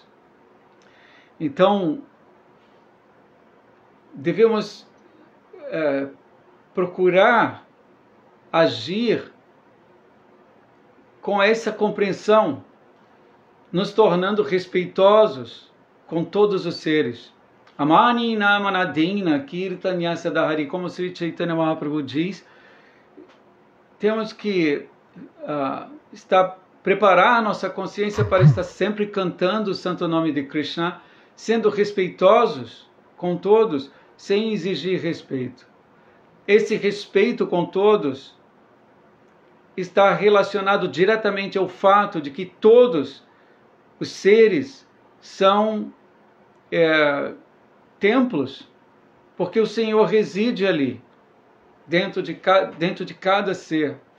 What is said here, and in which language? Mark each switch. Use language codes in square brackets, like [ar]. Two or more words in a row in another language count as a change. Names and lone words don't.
[pt] Então, devemos procurar agir com essa compreensão, nos tornando respeitosos com todos os seres. [sa] Amani namanadina kirtanyasa dahari, [pt] como Sri Chaitanya Mahaprabhu diz, temos que preparar a nossa consciência para estar sempre cantando o santo nome de Krishna, sendo respeitosos com todos, sem exigir respeito. Esse respeito com todos está relacionado diretamente ao fato de que todos os seres são templos, porque o Senhor reside ali, dentro de cada ser.